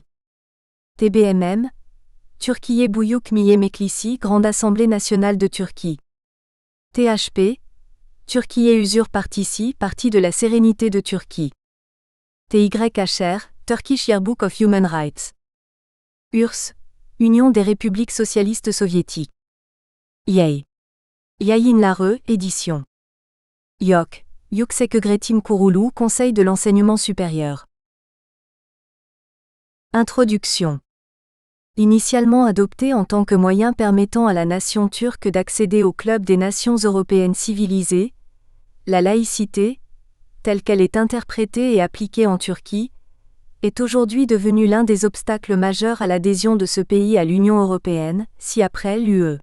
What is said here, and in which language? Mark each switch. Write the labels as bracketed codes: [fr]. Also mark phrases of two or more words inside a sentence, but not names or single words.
[tr] TBMM, Türkiye Büyük Millet Meclisi, [fr] Grande Assemblée nationale de Turquie. [tr] THP, Türkiye Huzur Partisi, [fr] Parti de la sérénité de Turquie. [en] TYHR, Turkish Yearbook of Human Rights. [fr] URSS, Union des républiques socialistes soviétiques. YEI. Yayınları, édition. [tr] YOK, Yükseköğretim Kurulu, [fr] Conseil de l'enseignement supérieur. Introduction. Initialement adoptée en tant que moyen permettant à la nation turque d'accéder au club des nations européennes civilisées, la laïcité, telle qu'elle est interprétée et appliquée en Turquie, est aujourd'hui devenue l'un des obstacles majeurs à l'adhésion de ce pays à l'Union européenne, ci-après l'UE.